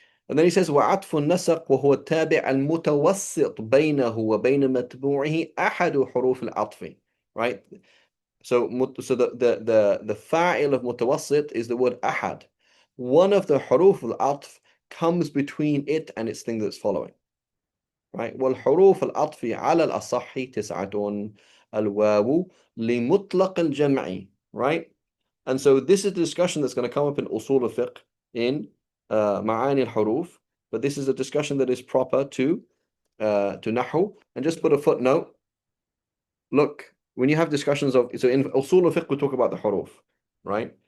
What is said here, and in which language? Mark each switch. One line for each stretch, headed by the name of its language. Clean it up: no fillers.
English: And then he says
Arabic: وعطف النسق وهو التابع المتوسط بينه وبين متبوعه أحد حروف العطف.
English: Right? So the fa'il of mutawassit is the word ahad. One of the huruf al-atf comes between it and its thing that's following. Right?
Arabic: والحروف العطف على الأصح تسعة الواو لمطلق الجمع.
English: Right? And so this is a discussion that's going to come up in usul al-fiqh in ma'ani al-huruf, but this is a discussion that is proper to nahu. And just put a footnote. Look, when you have discussions of, so in usul al-fiqh we talk about the huruf, right?